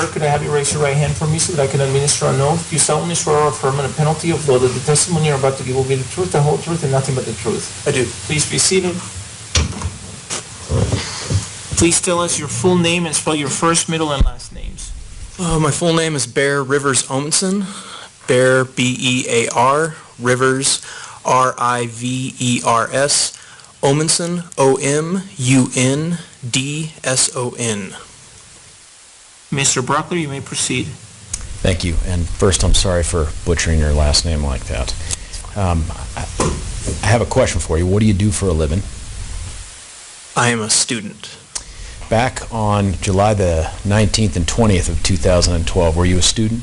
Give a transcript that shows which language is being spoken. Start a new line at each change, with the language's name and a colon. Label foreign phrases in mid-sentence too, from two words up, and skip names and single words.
English: Could I have you raise your right hand for me so that I can administer an oath? Do you solemnly swear or affirm under penalty of law that the testimony you're about to give will be the truth, the whole truth, and nothing but the truth? I do. Please be seated. Please tell us your full name and spell your first, middle, and last names. My full name is Bear Rivers Omundson. Bear, B-E-A-R, Rivers, R-I-V-E-R-S, Omundson, O-M-U-N-D-S-O-N. Mr. Brockler, you may proceed. Thank you. And first, I'm sorry for butchering your last name like that. I have a question for you. What do you do for a living? I am a student. Back on July the 19th and 20th of 2012, were you a student?